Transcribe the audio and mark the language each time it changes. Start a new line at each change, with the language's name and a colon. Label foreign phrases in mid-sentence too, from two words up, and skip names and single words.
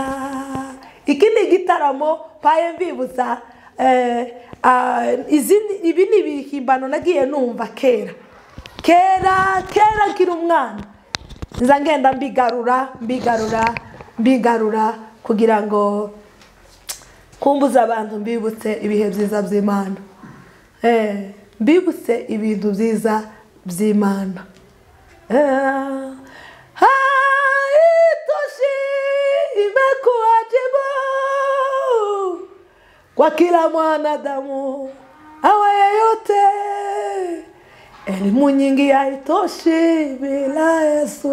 Kinyarwanda: Iki ni igitaramo paye mbibutsa ibi ni ibihimbano nagiye numva kera nkiri umwana, nza ngenda mbigarura kugira ngo kumbuza abantu mbibutse ibihe byiza by'Imana, mbibutse ibintu byiza by'Imana.
Swahili: Haitoshi imekuwajibu kwa kila mwanadamu awaye yote. Elimu nyingi haitoshi bila Yesu.